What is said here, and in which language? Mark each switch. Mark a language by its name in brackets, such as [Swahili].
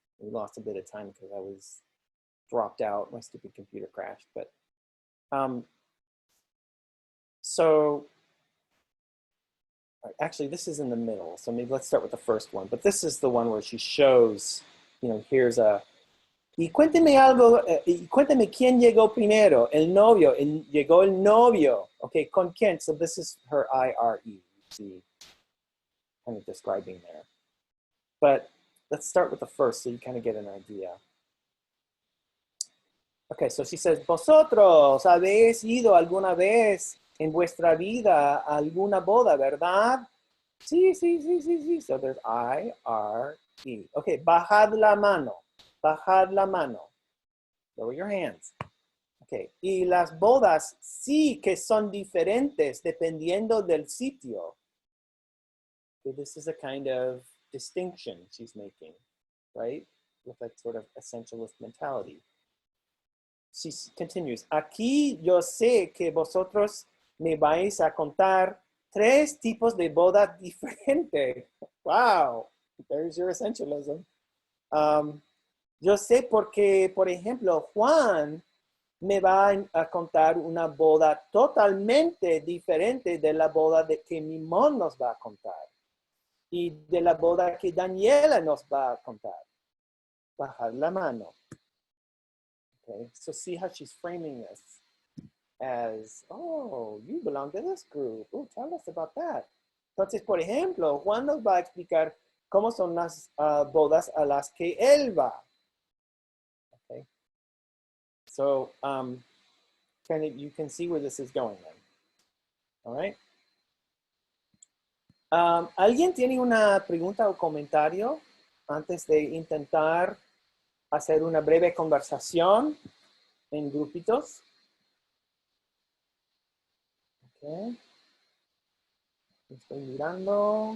[English] We lost a bit of time because I was dropped out, my stupid computer crashed, but so actually this is in the middle, so maybe let's start with the first one, but this is the one where she shows, you know, here's a, [Spanish] y cuénteme algo, y cuénteme quién llegó primero, el novio, llegó el novio, okay, con quién, [English] so this is her IRE, you see, kind of describing there. But let's start with the first so you kind of get an idea. Okay, so she says, [Spanish] vosotros habéis ido alguna vez en vuestra vida a alguna boda, ¿verdad? [English] Sí. So there's I-R-E. [Spanish] Okay, bajad la mano. Bajad la mano. [English] Lower your hands. [Spanish] Okay, y las bodas sí que son diferentes dependiendo del sitio. [English] Okay, this is a kind of distinction she's making, right? With that sort of essentialist mentality. She continues, [Spanish] aquí yo sé que vosotros me vais a contar 3 tipos de boda diferentes. [English] Wow, there's your essentialism. [Spanish] Yo sé porque, por ejemplo, Juan me va a contar una boda totalmente diferente de la boda que Mimón nos va a contar. Y de la boda que Daniela nos va a contar. Bajar la mano. [English] Okay, so see how she's framing this as, oh, you belong to this group. Oh, tell us about that. [Spanish] Entonces, por ejemplo, Juan nos va a explicar cómo son las bodas a las que él va. [English] Okay, so you can see where this is going then. All right. [Spanish] ¿Alguien tiene una pregunta o comentario antes de intentar hacer una breve conversación en grupitos? Okay. Estoy mirando.